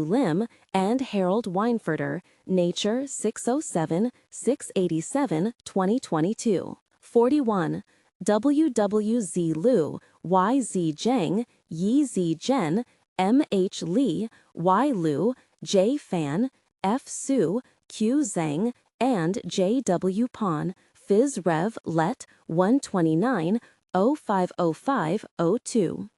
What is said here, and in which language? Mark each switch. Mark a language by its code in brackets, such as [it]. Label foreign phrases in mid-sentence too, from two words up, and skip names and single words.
[en] Lim, and Harold Weinfurter, Nature 607 687 2022. 41. W. W. Z. Liu, Y. Z. Zheng, Yi. Z. Zhen, M. H. Li, Y. Liu, J. Fan, F. Su, Q. Zhang, and J. W. Pon. Phys. Rev. Let. 129 050502.